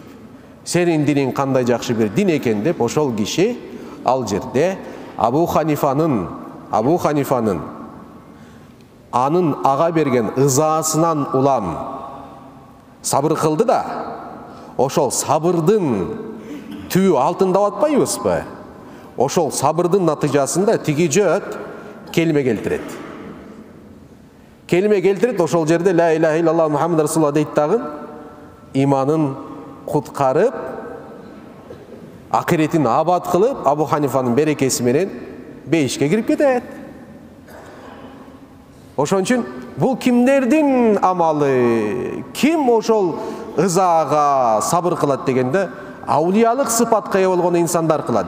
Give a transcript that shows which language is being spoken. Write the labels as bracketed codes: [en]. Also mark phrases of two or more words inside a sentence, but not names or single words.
[ky] "Сенин диниң кандай жакшы бир дин экен" деп ошол киши ал жерде Абу Ханифанын анын ага берген ызасынан улам сабыр кылды да, ошол сабырдын түбү алтын деп атпайбызбы? Ошол сабырдын натыйжасында тиги жөөт келме келтирет. Келме келтирет, ошол жерде [ar] لا إله إلا الله محمد رسول الله [ky] дейт дагы, иманын куткарып, акыретин абад кылып, Абу Ханифанын берекеси менен бейишке кирип кетет. Ошон үчүн бул кимдердин амалы? Ким ошол ызага сабыр кылат дегенде, аулиялык сыпатка ээ болгон инсандар кылат.